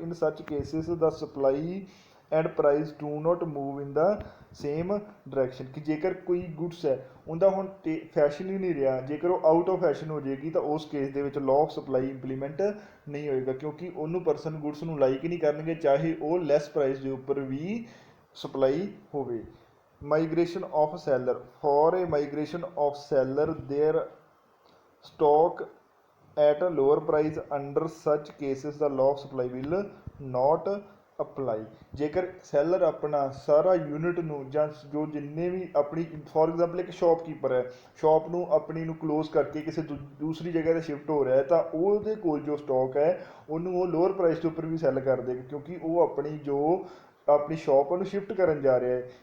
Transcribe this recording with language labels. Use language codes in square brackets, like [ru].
[en] In such cases the supply and price do not move in the same direction। [pa] ਕਿ ਜੇਕਰ ਕੋਈ goods ਹੈ ਉਹਦਾ ਹੁਣ ਫੈਸ਼ਨ ਹੀ ਨਹੀਂ ਰਿਹਾ, ਜੇਕਰ ਉਹ [en] out of fashion [pa] ਹੋ ਜਾਏਗੀ ਤਾਂ ਉਸ ਕੇਸ ਦੇ ਵਿੱਚ ਲਾਅ ਆਫ ਸਪਲਾਈ ਇੰਪਲੀਮੈਂਟ ਨਹੀਂ ਹੋਏਗਾ, ਕਿਉਂਕਿ ਉਹਨੂੰ ਪਰਸਨ ਗੁੱਡਸ ਨੂੰ ਲਾਈਕ ਹੀ ਨਹੀਂ ਕਰਨਗੇ, ਚਾਹੇ ਉਹ ਲੈਸ ਪ੍ਰਾਈਸ ਦੇ ਉੱਪਰ ਵੀ ਸਪਲਾਈ ਹੋਵੇ। [en] Migration of seller. For a migration of seller their stock at a lower price, under such cases the law of supply will not apply। [pa] ਜੇਕਰ ਸੈਲਰ ਆਪਣਾ ਸਾਰਾ ਯੂਨਿਟ ਨੂੰ ਜਾਂ ਜੋ ਜਿੰਨੇ ਵੀ ਆਪਣੀ [en] for example [pa] ਇੱਕ ਸ਼ਾਪਕੀਪਰ ਹੈ, ਸ਼ਾਪ ਨੂੰ ਆਪਣੀ ਨੂੰ ਕਲੋਜ਼ ਕਰਕੇ ਕਿਸੇ ਦੂਸਰੀ ਜਗ੍ਹਾ 'ਤੇ ਸ਼ਿਫਟ ਹੋ ਰਿਹਾ ਹੈ, ਤਾਂ ਉਹਦੇ ਕੋਲ ਜੋ ਸਟਾਕ ਹੈ ਉਹਨੂੰ ਉਹ ਲੋਅਰ ਪ੍ਰਾਈਸ ਦੇ ਉੱਪਰ ਵੀ ਸੈੱਲ ਕਰ ਦੇਗਾ, ਕਿਉਂਕਿ ਉਹ ਆਪਣੀ ਸ਼ਾਪ ਨੂੰ ਸ਼ਿਫਟ ਕਰਨ ਜਾ ਰਿਹਾ ਹੈ।